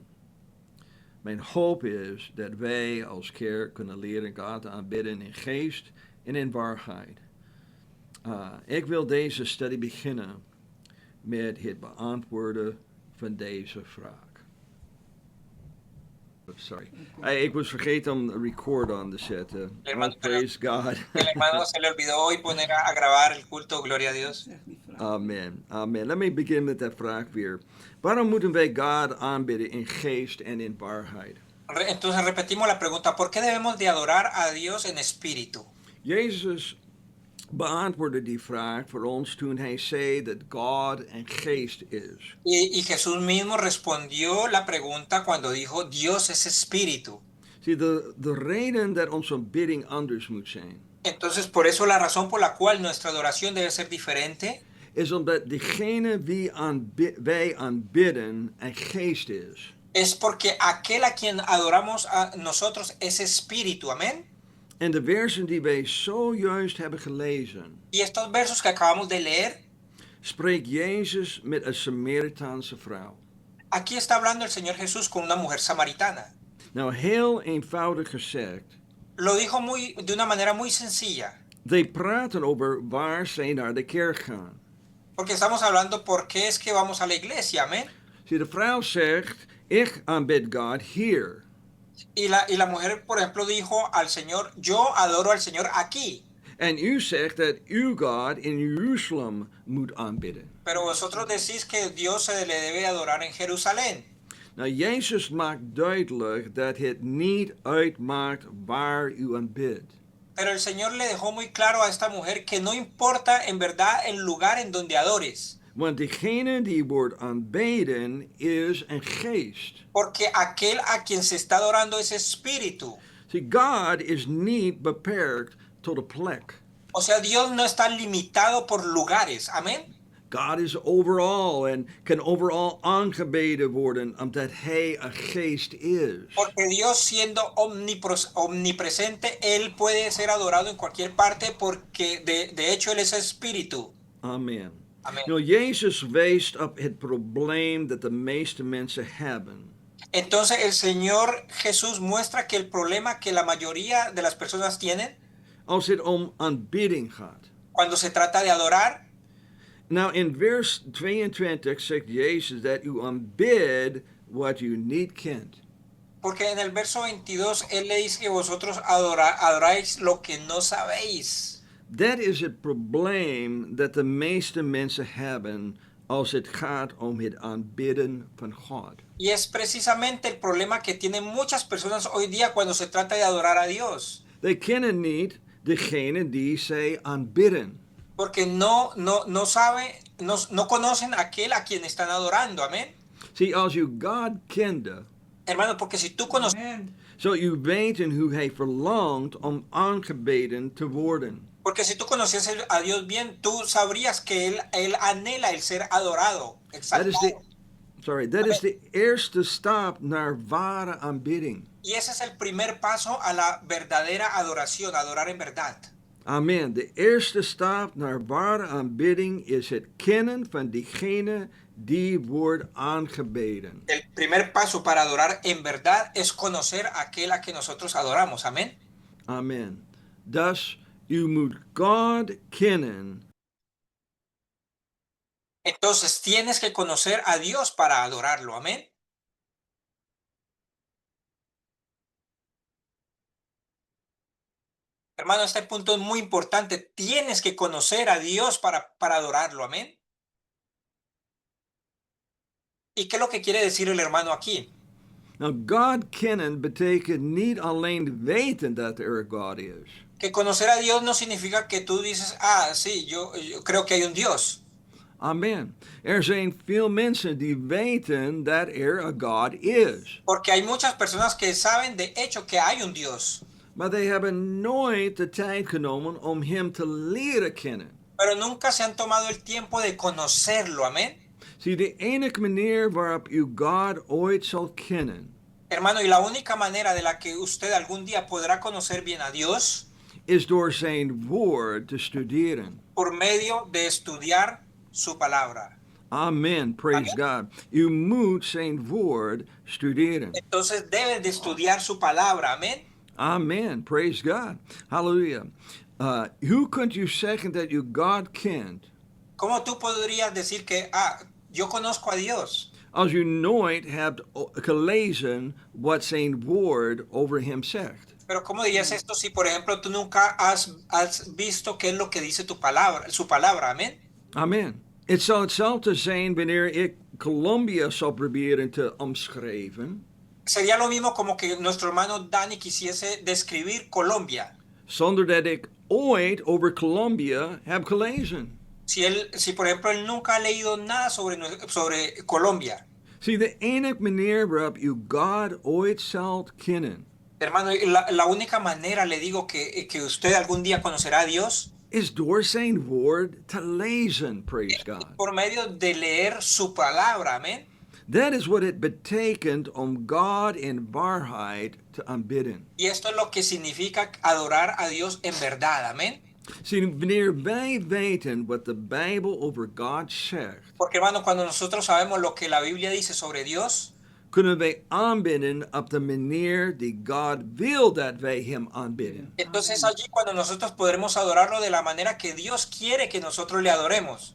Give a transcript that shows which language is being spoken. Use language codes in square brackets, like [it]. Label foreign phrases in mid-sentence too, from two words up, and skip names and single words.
[nl] Mijn hoop is dat wij als kerk kunnen leren God te aanbidden in geest en in waarheid. Ik wil deze studie beginnen met het beantwoorden van deze vraag. Sorry. Ik was vergeten om [en] record on [nl] te zetten. [en] Praise God. [es] El hermano se le olvidó hoy poner a grabar el culto, gloria a Dios. Amen. Amen. [en] Let me begin [nl] met de vraag weer. Waarom moeten wij God aanbidden in geest en in waarheid? [es] Entonces repetimos la pregunta, ¿por qué debemos de adorar a Dios en espíritu? [nl] Jezus beantwoordde die vraag voor ons toen hij zei dat God een geest is. [es] Y Jesús mismo respondió la pregunta cuando dijo, Dios es espíritu. [nl] Zie, de reden dat onze aanbidding anders moet zijn, [es] Entonces, por eso la razón por la cual nuestra adoración debe ser diferente, [nl] is omdat degene wie wij aanbidden een geest is. [es] es porque aquel a quien adoramos a nosotros es espíritu, amén. [nl] En de versen die wij zojuist hebben gelezen, [es] Y estos versos que acabamos de leer, [nl] spreekt Jezus met een Samaritaanse vrouw. [es] aquí está hablando el Señor Jesús con una mujer samaritana. [nl] Nou, heel eenvoudig gezegd, [es] Lo dijo de una manera muy sencilla, [nl] zij praten over waar zij naar de kerk gaan. [es] porque estamos hablando por qué es que vamos a la iglesia, amén. [nl] Zie, de vrouw zegt, ik aanbid God hier. [es] Y la mujer, por ejemplo, dijo al Señor, yo adoro al Señor aquí. [nl] En u zegt dat uw God in Jeruzalem moet aanbidden. [es] Pero vosotros decís que Dios se le debe adorar en Jerusalén. [nl] Nou, Jezus maakt duidelijk dat het niet uitmaakt waar u aanbidt. [es] Pero el Señor le dejó muy claro a esta mujer que no importa en verdad el lugar en donde adores, [nl] Want diegene die wordt aanbeden is een geest. [es] porque aquel a quien se está adorando es espíritu. [nl] See, God is niet beperkt tot een plek. [es] O sea, Dios no está limitado por lugares. Amén. [nl] God is overal en kan overal aangebeden worden omdat hij een geest is. [es] Porque Dios siendo omnipresente, Él puede ser adorado en cualquier parte porque de hecho Él es espíritu. Amen. Amén. [nl] Nou, Jezus wijst op het probleem dat de meeste mensen hebben. [es] Entonces el Señor Jesús muestra que el problema que la mayoría de las personas tienen [nl] Als het om aanbidding gaat. [es] cuando se trata de adorar, [nl] Nou, in vers 22 zegt Jezus dat u aanbidt wat u niet kent. [es] porque en el verso 22 Él le dice que vosotros adoráis lo que no sabéis. [nl] Dat is het probleem dat de meeste mensen hebben als het gaat om het aanbidden van God. [es] Y es precisamente el problema que tienen muchas personas hoy día cuando se trata de adorar a Dios. [nl] They kennen niet degene die zij aanbidden. [es] Porque no sabe, no conocen a aquel a quien están adorando. Amén. [nl] Zie, als u God kende, [es] Hermano, porque si tú conoces, [nl] zou u weten hoe hij verlangt om aangebeden te worden. [es] porque si tú conocieses a Dios bien, tú sabrías que él anhela el ser adorado, [nl] Dat [es] exaltado. [nl] is de eerste stap naar ware aanbidding. [es] Y ese es el primer paso a la verdadera adoración, adorar en verdad. Amen. [nl] De eerste stap naar ware aanbidding is het kennen van diegene die wordt aangebeden. [es] El primer paso para adorar en verdad es conocer a aquel a que nosotros adoramos. Amén. [nl] Amen. Dus u moet God kennen. [es] Entonces tienes que conocer a Dios para adorarlo. Amén. Hermano, este punto es muy importante. Tienes que conocer a Dios para adorarlo. Amén. ¿Y qué es lo que quiere decir el hermano aquí? [nl] Nou, God kennen betekent niet alleen weten dat er God is. [es] Que conocer a Dios no significa que tú dices, ah, sí, yo creo que hay un Dios. Amen. [nl] Er zijn veel mensen die weten dat er een God is. [es] Porque hay muchas personas que saben de hecho que hay un Dios. [nl] Maar they hebben nooit de tijd genomen om hem te leren kennen. [es] Pero nunca se han tomado el tiempo de conocerlo. Amén. [nl] Zie, de enige manier waarop u God ooit zal kennen, [es] Hermano, y la única manera de la que usted algún día podrá conocer bien a Dios [nl] is door zijn woord te studeren. [es] por medio de estudiar su palabra. [en] Amen. Praise God. [nl] U moet zijn woord studeren. [es] Entonces debes de estudiar su palabra. Amén. [en] Amen. Praise God. Hallelujah. [nl] Hoe kunt u zeggen dat u God kent [es] ¿Cómo tú podrías decir que, yo conozco a Dios? [nl] als u nooit hebt gelezen wat zijn woord over hem zegt? [es] Pero ¿cómo dirías esto si, por ejemplo, tú nunca has visto qué es lo que dice su palabra? Amén. Amen. [nl] Het zal hetzelfde zijn wanneer ik Colombia zou proberen te omschrijven, [es] Sería lo mismo como que nuestro hermano Dani quisiese describir Colombia. [nl] zonder dat ik ooit over Colombia heb gelezen. [es] Si por ejemplo, él nunca ha leído nada sobre Colombia. [nl] Zie, de enige manier waarop u God ooit zult kennen, [es] Hermano, la única manera, le digo, que usted algún día conocerá a Dios [nl] is door zijn woord te lezen. [en] Praise God. [es] por medio de leer su palabra. Amén. [nl] Dat is wat het betekent om God in waarheid te aanbidden. [es] Y esto es lo que significa adorar a Dios en verdad. Amén. [nl] Zie, wanneer wij weten wat de Bijbel over God zegt, [es] Porque, hermano, cuando nosotros sabemos lo que la Biblia dice sobre Dios, [nl] kunnen wij aanbidden op de manier die God wil dat wij hem aanbidden. [es] entonces allí cuando nosotros podremos adorarlo de la manera que Dios quiere que nosotros le adoremos.